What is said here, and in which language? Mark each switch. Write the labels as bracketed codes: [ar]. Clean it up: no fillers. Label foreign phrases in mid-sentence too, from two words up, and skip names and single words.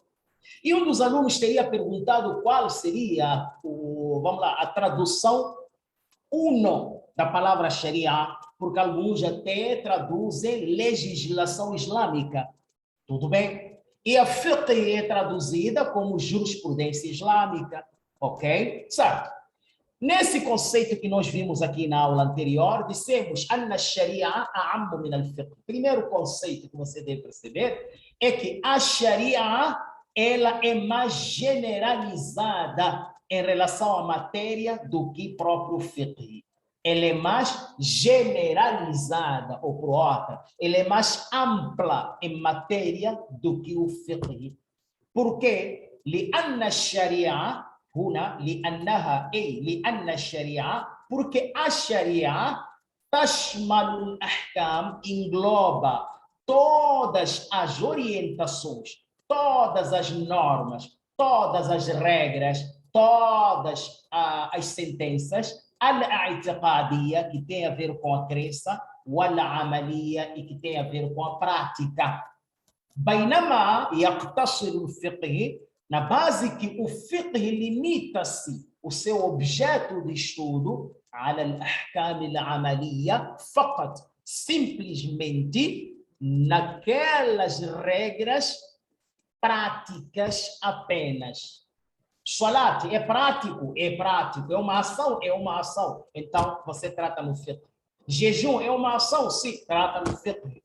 [pt] E um dos alunos teria perguntado qual seria a tradução uno da palavra Sharia, porque alguns até traduzem legislação islâmica. Tudo bem? E a fiqh é traduzida como jurisprudência islâmica, ok? Certo. Nesse conceito que nós vimos aqui na aula anterior, dissemos [ar] أن الشريعة أعم من الفقه. [pt] Primeiro conceito que você deve perceber é que a sharia ela é mais generalizada em relação à matéria do que próprio fiqh. Ela é mais generalizada, ou por outra, ela é mais ampla em matéria do que o fiqh. Por quê? [ar] لأن الشريعة هنا لأنها لأن الشريعة [pt] porque a Sharia [ar] تشمل الأحكام [pt] engloba todas as orientações, todas as normas, todas as regras, todas as sentenças al-i'tiqadiyya, que tem a ver com a crença, wal-amaliyya, e que tem a ver com a prática. [ar] بينما يقتصر الفقه, [pt] na base que o fiqh limita-se, o seu objeto de estudo, [ar] على الأحكام العملية فقط, [pt] simplesmente naquelas regras práticas apenas. Salat é prático, é uma ação, então você trata no fiqh. Jejum é uma ação, sim, trata no fiqh.